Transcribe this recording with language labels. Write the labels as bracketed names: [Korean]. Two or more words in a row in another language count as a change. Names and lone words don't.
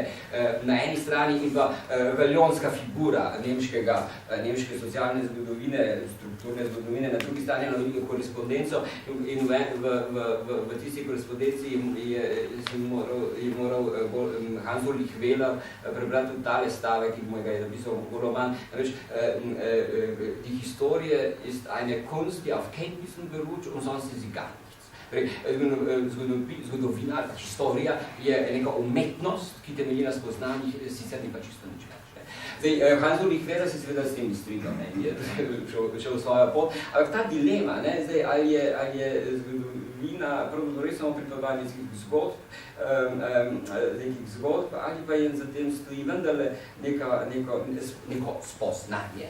[Slovenian] Na eni strani in pa veljonska figura nemške socialne zgodovine, strukturne zgodovine, na drugi strani na korespondenco in v tisti korespondenci je moral Hans Ulrich Wehler prebrati tudi tale stavek, ki mu ga je napisal Goloman. [German] Die Historie ist eine Kunst, die auf Kenntnissen beruht und sonst ist sie gar nichts. [Slovenian] Zgodovina, historija je neka umetnost, ki temelji na spoznanjih, sicer ni pa čisto nič več. Hans Ulrich Wehler se seveda s tem strinjal, je šel v svojo pot, ampak ta dilema, ali je zgodovina pravzaprav res samo pripovedovanje nekih zgodb, ali pa je za tem stoji vendarle neko spoznanje.